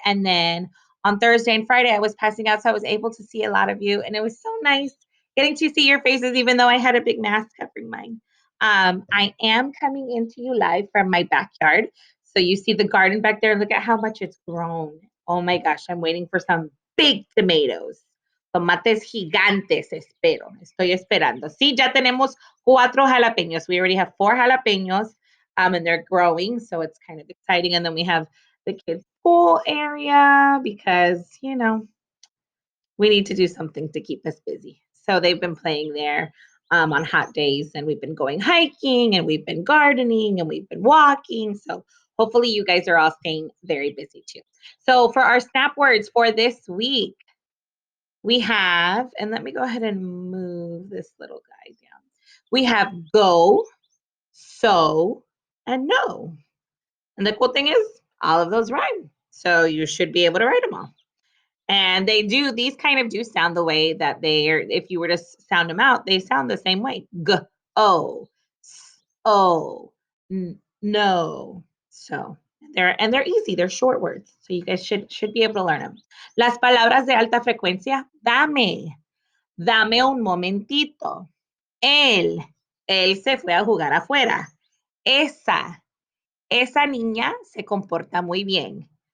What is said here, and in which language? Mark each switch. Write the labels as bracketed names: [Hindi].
[English] And then on Thursday and Friday, I was passing out, so I was able to see a lot of you. And it was so nice getting to see your faces, even though I had a big mask covering mine. I am coming into you live from my backyard. So you see the garden back there. Look at how much it's grown. Oh my gosh, I'm waiting for some big tomatoes. [Spanish] Tomates gigantes, espero. Estoy esperando. Sí, ya tenemos 4 jalapeños. [English] We already have 4 jalapeños, and they're growing, so it's kind of exciting. And then we have the kids' pool area because, we need to do something to keep us busy. So they've been playing there on hot days, and we've been going hiking, and we've been gardening, and we've been walking. So hopefully you guys are all staying very busy too. So for our snap words for this week, we have, and let me go ahead and move this little guy down. We have go, so, and no. And the cool thing is, all of those rhyme. So you should be able to write them all. And these kind of do sound the way that they are. If you were to sound them out, they sound the same way. G, O, S, O, no. So they're easy. They're short words. So you guys should be able to learn them. [Spanish] Las palabras de alta frecuencia. Dame un momentito. Él, él se fue a jugar afuera. Esa niña se comporta muy bien.